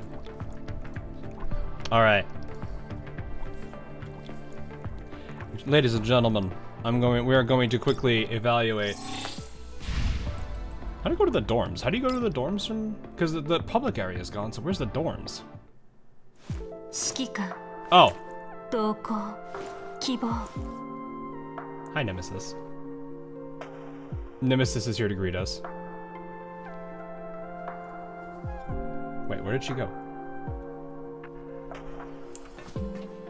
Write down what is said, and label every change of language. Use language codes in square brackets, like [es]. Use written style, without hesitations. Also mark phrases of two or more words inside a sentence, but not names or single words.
[en] All right, ladies and gentlemen, we are going to quickly evaluate. How do you go to the dorms? How do you go to the dorms from? Because the public area is gone, so where's the dorms? [zh] 指揮官 [en] Oh. [zh] 同行希望 [en] Hi, Nemesis. Nemesis is here to greet us. Wait, where did she go?